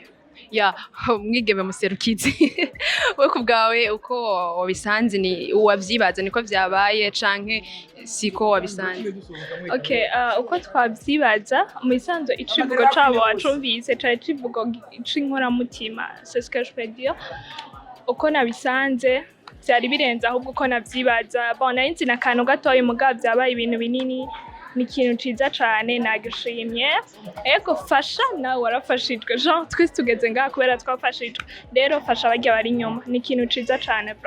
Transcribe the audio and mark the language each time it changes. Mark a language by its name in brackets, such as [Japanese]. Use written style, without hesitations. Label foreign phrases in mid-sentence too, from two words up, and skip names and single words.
[Rundi] Ya mwigeme muserukizi we ku bwawe uko wabisanze ni wavyibaza niko vyabaye canke siko wabisanze? Okay, uko twavyibaza mu bisanzwe icivugo cabo wacumvise cari civugo c'inkoramutima [French] c'est ce que je peux dire. [Rundi] Uko nabisanze vyari birenze ahubwo uko navyibaza bon nari nzi n'akantu gatoya mugabo vyabaye ibintu binini ni ikintu ciza cane nagishimye ego fasha nawe warafashijwe Jean twese tugeze ngaha kubera twafashijwe rero fasha barya bari inyuma ni ikintu ciza cane bro.